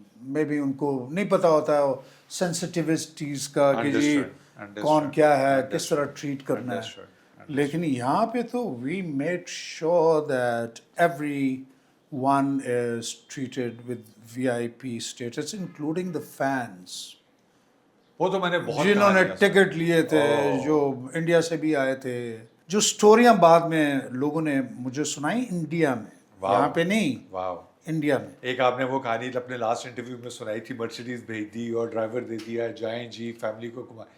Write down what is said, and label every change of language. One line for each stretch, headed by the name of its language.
Urdu: May be in کو نہیں پتہ ہوتا ہے سینسٹیوٹیز کا کہ جی
English: Understood.
Urdu: کون کیا ہے, کس طرح ٹریٹ کرنا ہے.
English: Understood.
Urdu: لیکن یہاں پہ تو
English: we made sure that everyone is treated with VIP status including the fans,
Urdu: وہ تو میں نے بہت جنہوں نے کہانیاں سنی. ٹکٹ لیے تھے, جو انڈیا سے بھی آئے تھے, جو سٹوریاں بعد میں لوگوں نے مجھے سنائی انڈیا میں, یہاں پہ نہیں, واو. انڈیا میں. ایک آپ نے وہ کہانی اپنے لاسٹ انٹرویو میں سنائی تھی, مرسیڈیز بھیج دی اور ڈرائیور دے دیا, جائیں جی فیملی کو گھمائیں.